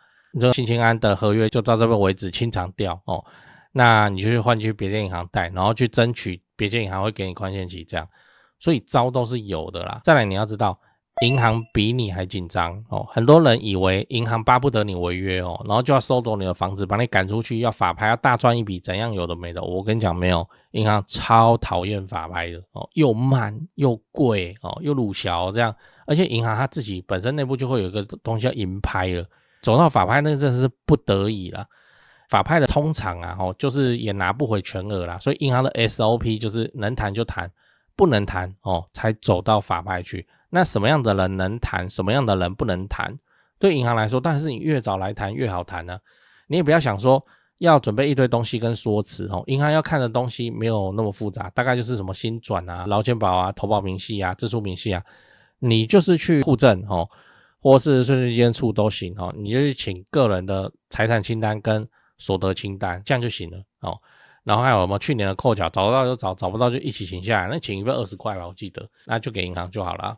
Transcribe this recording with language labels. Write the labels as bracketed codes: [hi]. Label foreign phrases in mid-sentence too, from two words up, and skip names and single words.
[zh] 你說新青安的合約就到這邊為止，清償掉那你就去換去別間銀行貸，然後去爭取別間銀行會給你寬限期，這樣，所以招都是有的啦。再來你要知道，銀行比你還緊張很多人以為銀行巴不得你違約然後就要收走你的房子，把你趕出去，要法拍，要大賺一筆，怎樣有的沒的。我跟你講，沒有，銀行超討厭法拍的又慢又貴又魯小這樣，而且銀行它自己本身內部就會有一個東西叫銀拍了。走到法拍那真的是不得已啦，法拍的通常就是也拿不回全額啦，所以銀行的 SOP 就是能談就談，不能談才走到法拍去。那什麼樣的人能談，什麼樣的人不能談，對銀行來說，但是你越早來談越好談呢。你也不要想說要準備一堆東西跟說辭銀行要看的東西沒有那麼複雜，大概就是什麼薪轉啊、勞健保啊、投保明細啊、支出明細啊，你就是去戶政或是稅捐稽徵處都行你就去請個人的財產清單跟所得清單，這樣就行了然後還有什麼去年的扣繳，找得到就找，找不到就一起請下來，那請一份20塊吧，我記得，那就給銀行就好了。